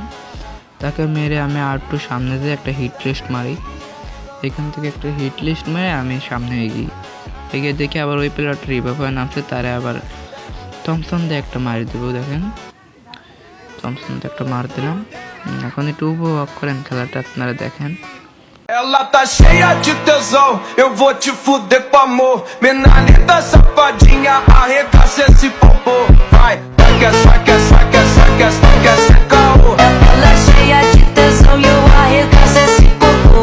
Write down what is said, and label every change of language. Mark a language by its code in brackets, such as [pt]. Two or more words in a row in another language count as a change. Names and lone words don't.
[bn] তাকে মেরে আমি আর একটু সামনে দিয়ে একটা হিট লিস্ট মারি। এখান থেকে একটা হিট লিস্ট মেরে আমি সামনে এগিয়ে দেখি আবার ওই প্লেয়ারটা রিভাইভ হয়ে নামছে, তারে আবার থমসন দিয়ে একটা মারি দেবো। দেখেন থমসন দিয়ে একটা মার দিলাম। এখন একটু উপভোগ করেন খেলাটা, আপনারা দেখেন। [pt] Ela tá cheia de tesão, eu vou te fuder com amor. Mina linda, safadinha, arregaça esse popô. Vai, saca, saca, saca, saca, saca, saca, oh. Ela cheia de tesão e eu arregaço esse popô.